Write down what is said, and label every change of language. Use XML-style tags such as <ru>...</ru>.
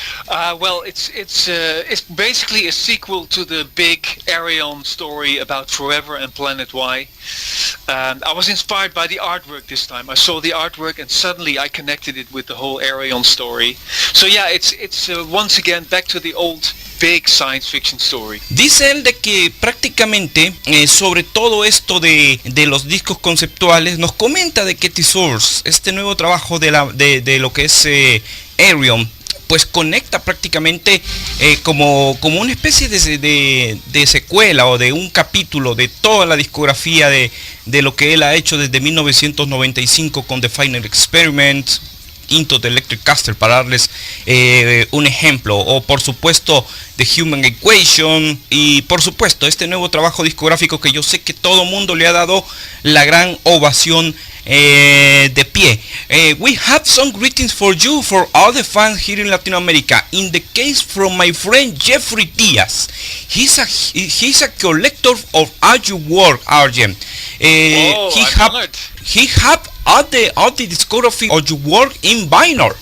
<en>Well, it's basically a sequel to the big Ayreon story about Forever and Planet Y. I was inspired by the artwork this time. I saw the artwork and suddenly I connected it with the whole Ayreon story. So yeah, it's once again back to the old big science fiction story.</en> <es>Dice él de que prácticamente sobre todo esto de los discos conceptuales, nos comenta de que The Source, este nuevo trabajo de lo que es Ayreon, pues conecta prácticamente como una especie de secuela o de un capítulo de toda la discografía de lo que él ha hecho desde 1995 con The Final Experiment, Into the Electric Caster, para darles un ejemplo, o por supuesto The Human Equation, y por supuesto este nuevo trabajo discográfico que yo sé que todo mundo le ha dado la gran ovación de pie.</es> <en>We have some greetings for you, for all the fans here in Latin America. In the case from my friend Jeffrey Diaz, he's a collector of all your work, Arjen. He have all the discography of your work in vinyl.</en>